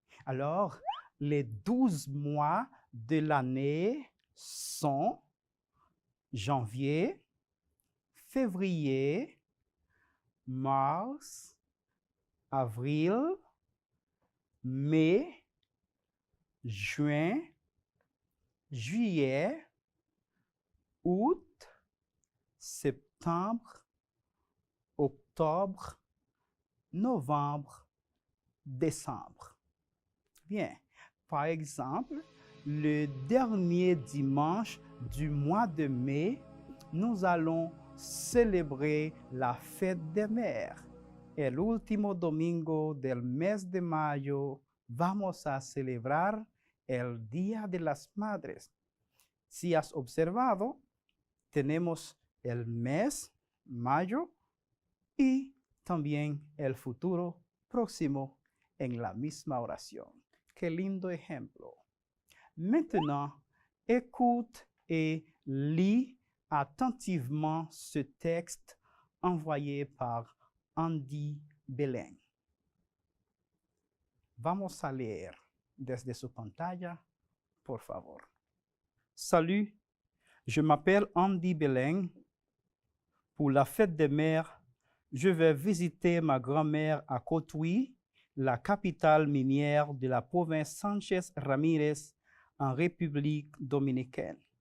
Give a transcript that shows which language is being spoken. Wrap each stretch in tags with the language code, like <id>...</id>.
<fr>Alors, les 12 mois de l'année sont janvier, février, mars, avril, mai, juin, juillet, août, septembre, octobre, novembre, décembre. Bien. Par exemple, le dernier dimanche du mois de mai, nous allons célébrer la fête des mères.</fr> <es>El último domingo del mes de mayo, vamos a celebrar el Día de las Madres. Si has observado, tenemos el mes, mayo, y también el futuro próximo en la misma oración. Qué lindo ejemplo.</es> <fr>Maintenant, écoute et lis attentivement ce texte envoyé par Andy Belén.</fr> <es>Vamos a leer desde su pantalla, por favor.</es> <fr>Salut, je m'appelle Andy Belén. Pour la fête des mères, je vais visiter ma grand-mère à Cotuí, la capitale minière de la province Sánchez Ramírez en République dominicaine.</fr>